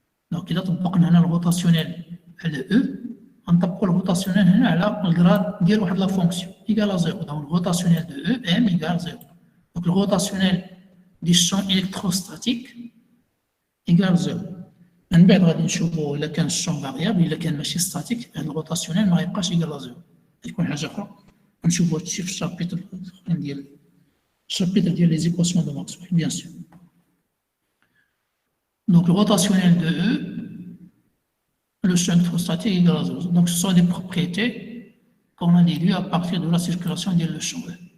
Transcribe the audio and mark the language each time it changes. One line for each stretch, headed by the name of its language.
French: Donc, il a le rotationnel de E, on tape le rotationnel le grade de la fonction égal à 0. Donc, le rotationnel de E, M égale 0. Donc, le rotationnel du champ électrostatique égale 0.
Arabic: من بعد غادي نشوفوا الا كان الشون فاريابل الا كان ماشي ستاتيك هذا الروتاسيونيل ما غيبقاش ايكال زيرو يكون حاجه اخرى نشوفوا هادشي في الشابيتر الاخرين ديال
French: chapitre des équations de Maxwell, bien sûr. Donc, le rotationnel de E, le champ électrostatique égal à 0. Donc, ce sont des propriétés qu'on a déduites à partir de la circulation de le champ E.